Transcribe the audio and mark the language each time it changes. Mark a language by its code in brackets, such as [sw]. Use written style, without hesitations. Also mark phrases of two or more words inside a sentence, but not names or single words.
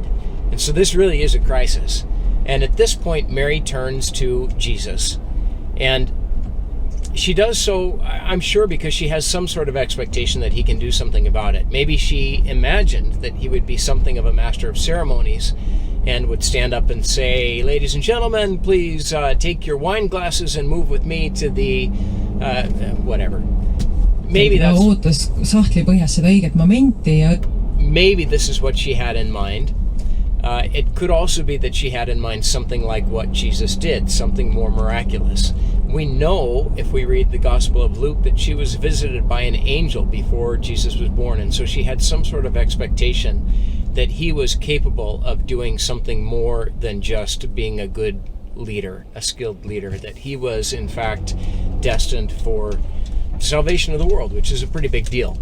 [en] And so this really is a crisis. And at this point, Mary turns to Jesus, and she does so, I'm sure, because she has some sort of expectation that he can do something about it. Maybe she imagined that he would be something of a master of ceremonies and would stand up and say, "Ladies and gentlemen, please take your wine glasses and move with me to the whatever." Maybe that's... [et] ootas sahtli põhjas seda õiget momenti ja... [en] Maybe this is what she had in mind. It could also be that she had in mind something like what Jesus did, something more miraculous. We know, if we read the Gospel of Luke, that she was visited by an angel before Jesus was born, and so she had some sort of expectation that he was capable of doing something more than just being a good leader, a skilled leader, that he was, in fact, destined for the salvation of the world, which is a pretty big deal.